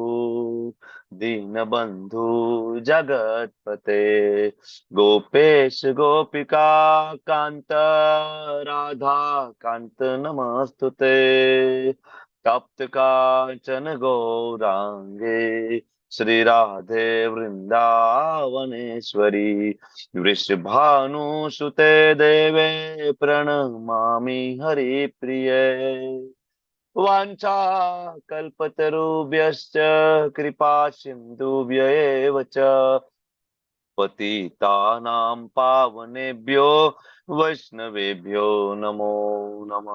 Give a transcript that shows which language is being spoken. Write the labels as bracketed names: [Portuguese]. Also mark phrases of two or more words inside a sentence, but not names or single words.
[Sanskrit] દીનબંધુ જગતપતે ગોપેશ ગોપિકા કાંત રાધા કાંત નમસ્તુતે તપ્ત કાંચન ગૌરાંગે શ્રી રાધે વૃંદાવનેશ્વરી વૃષભાનુસુતે દેવે પ્रणमामि हरिप्रिये वाञ्छा कल्पतरुभ्यश्च कृपा सिन्धुभ्य एव च पतितानां पावनेभ्यो वैष्णवेभ्यो नमो नमः.